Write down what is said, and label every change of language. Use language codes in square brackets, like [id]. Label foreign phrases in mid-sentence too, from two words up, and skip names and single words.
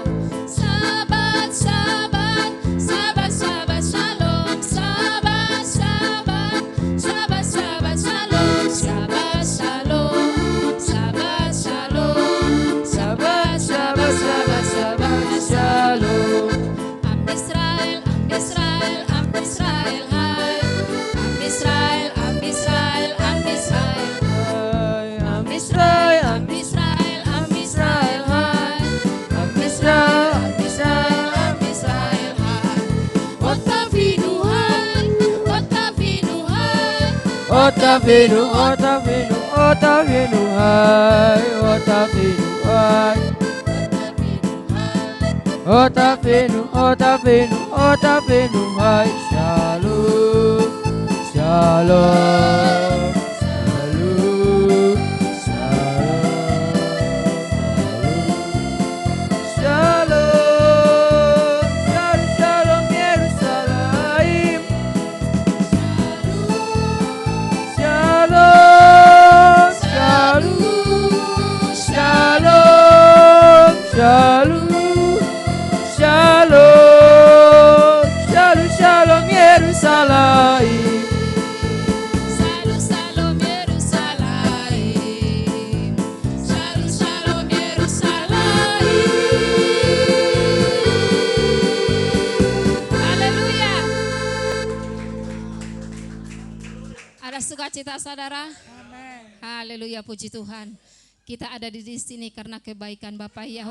[he] שבת, שבת, שבת, שבת, שלום. שבת, שבת, שבת, שבת, שלום. שבת, שלום. שבת, שלום. שבת, שבת, שבת, שבת שלום. עם ישראל, עם ישראל, עם ישראל, חי. עם ישראל, עם ישראל, עם ישראל. עם ישראל, עם עם ישראל, עם ישראל, חי. עם ישראל, עם ישראל, עם ישראל, חי. עוד אבינו, חי. עוד אבינו, חי. עוד אבינו, עוד אבינו, עוד אבינו, חי, עוד אבינו, חי. עוד אבינו, עוד אבינו, עוד אבינו, חי. שלום, שלום, שלום, שלום, שלום, שלום, שלום, ירושלים. שלום, שלום, שלום, שלום, שלום, שלום, שלום, ירושלים. שלום, שלום, ירושלים. שלום, שלום, ירושלים. הללויה. [id] Ada sukacita saudara? Haleluya, puji Tuhan. Kita ada di sini karena kebaikan Bapa Yahweh.